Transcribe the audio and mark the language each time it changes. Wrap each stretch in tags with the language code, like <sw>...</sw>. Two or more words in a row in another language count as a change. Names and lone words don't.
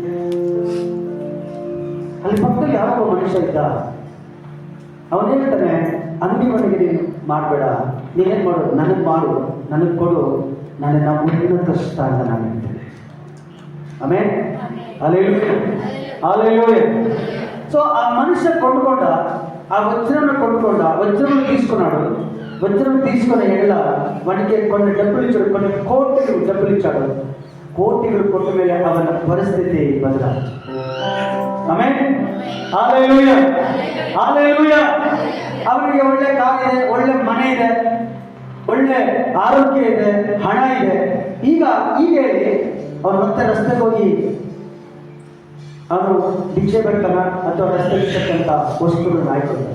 <kn>ಅಲ್ಲಿ ಪಕ್ಕದಲ್ಲಿ ಯಾರೋ ಮನುಷ್ಯ ಇದ್ದ, ಅವನು ಹೇಳ್ತಾನೆ, ಅಂಗಡಿಯವನಿಗೆ ನೀನು ಮಾಡಬೇಡ, ನೀನೇನು ಮಾಡು, ನನಗೆ ಮಾಡು, ನನಗೆ ಕೊಡು, ನನ್ನ ಉನ್ನತ ಸ್ಥಾನ ನಾನು ಹೇಳ್ತೇನೆ. ಆಮೇಲೆ ಅಲ್ಲೆಲ್ಲೂಯೆ. ಸೊ ಆ ಮನುಷ್ಯ ಕೊಂಡ್ಕೊಂಡ,</kn> <te>ఆ వజ్రమును కొనుక్కోండి, వజ్రమును తీసుకున్నాడు. వజ్రం తీసుకున్న ఎడల వానికి కొన్ని డబ్బులు ఇచ్చాడు, కొన్ని కోట్లు డబ్బులు ఇచ్చాడు.</te> <kn>కోటిಗಳು ಕೊಟ್ಟ ಮೇಲೆ ಅವನ ಪರಿಸ್ಥಿತಿ ಬದಲಾಯಿತು. ಆಮೆನ್, ಹಲ್ಲೆಲೂಯಾ, ಹಲ್ಲೆಲೂಯಾ. ಅವನಿಗೆ ಒಳ್ಳೆ ಕಾರಿದೆ, ಒಳ್ಳೆ ಮನೆ ಇದೆ, ಒಳ್ಳೆ ಆರೋಗ್ಯ ಇದೆ, ಹಣ ಇದೆ. ಈಗ ಹೇಳಿ ಅವನು ಮತ್ತೆ ರಸ್ತೆಗೆ ಹೋಗಿ ಅವನು ಭಿಕ್ಷೆ ಬೇಕಲ್ಲ ಅಥವಾ ರಸ್ತೆಗಿರ್ತಕ್ಕಂಥ ವಸ್ತುಗಳನ್ನು ಆಯ್ಕೊಳ್ತಾನೆ.</kn>